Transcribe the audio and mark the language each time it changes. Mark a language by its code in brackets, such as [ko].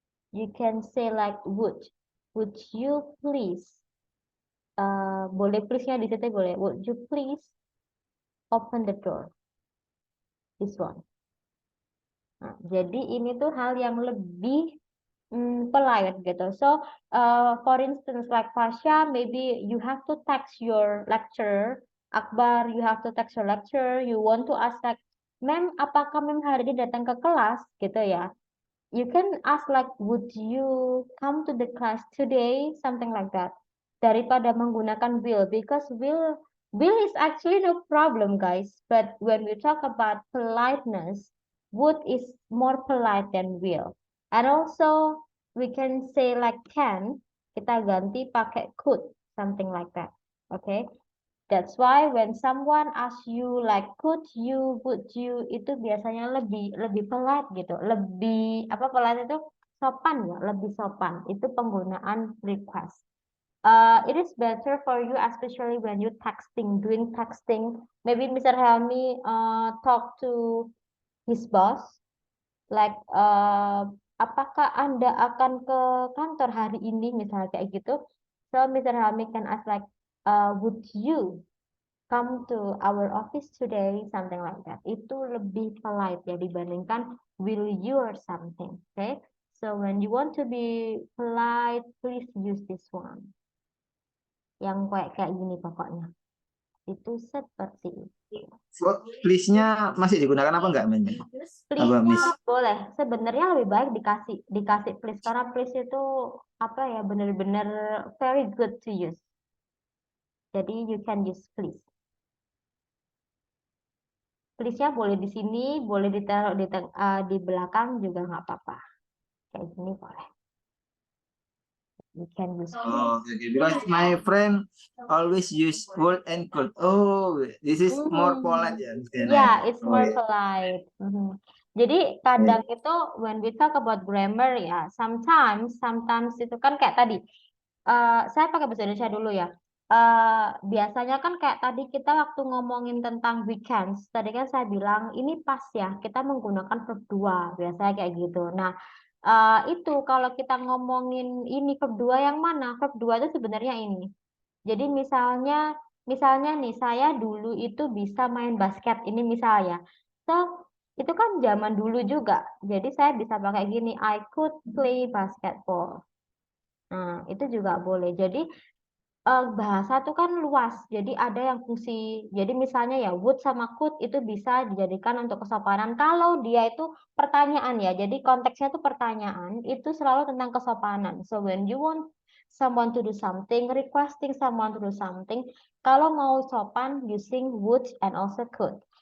[en] You can say like would you please? [id] Boleh please-nya di situ boleh. [en] Would you please open the door? This one. [id] Nah, jadi ini tuh hal yang lebih polite gitu. [en] So, for instance, like Pasha, maybe you have to text your lecturer. Akbar, you have to text your lecturer. You want to ask like, Ma'am, [id] apakah Ma'am hari ini datang ke kelas? Gitu ya. [en] You can ask like, would you come to the class today? Something like that. [id] Daripada menggunakan [en] will, because will is actually no problem, guys. But when we talk about politeness, would is more polite than will. And also we can say like can, [id] kita ganti pakai [en] could, something like that. Okay. That's why when someone asks you like could you, would you, [id] itu biasanya lebih polite gitu. Lebih apa polite itu sopan ya, lebih sopan. Itu penggunaan request. [en] It is better for you especially when you doing texting. Maybe Mr. Helmi talk to his boss, like [id] apakah Anda akan ke kantor hari ini, misalnya kayak gitu. [en] So Mr. Helmi can ask like, would you come to our office today, something like that. [id] Itu lebih polite ya dibandingkan [en] will you or something. Okay, so when you want to be polite, please use this one. [id] Yang kayak gini pokoknya. Itu seperti itu. Please-nya masih digunakan apa enggak, Men? Apa, Miss? Please boleh. Sebenarnya lebih baik dikasih please, karena please itu apa ya, benar-benar [en] very good to use. Jadi you can use please. [id] Please-nya boleh di sini, boleh ditaruh di belakang juga nggak apa-apa. Kayak gini boleh. [en] You can use please. Oh, okay. Because my friend always use would and could. Oh, this is more polite ya. Yeah, it's Oh, more yeah. [id] polite. Jadi kadang itu [en] when we talk about grammar [id] ya, sometimes itu kan kayak tadi. Saya pakai bahasa Indonesia dulu ya. Biasanya kan kayak tadi kita waktu ngomongin tentang weekends, tadi kan saya bilang ini pas ya, kita menggunakan verb 2, biasanya kayak gitu. Nah, itu kalau kita ngomongin ini verb 2 yang mana? Verb 2 itu sebenarnya ini. Jadi misalnya nih saya dulu itu bisa main basket, ini misalnya. So, itu kan zaman dulu juga. Jadi saya bisa pakai gini, [en] I could play basketball. [id] Nah, itu juga boleh. Jadi bahasa itu kan luas. Jadi ada yang fungsi. Jadi misalnya ya would sama could itu bisa dijadikan untuk kesopanan kalau dia itu pertanyaan ya. Jadi konteksnya itu pertanyaan, itu selalu tentang kesopanan. [en] So when you want someone to do something, requesting someone to do something, [id] kalau mau sopan [en] using would and also could.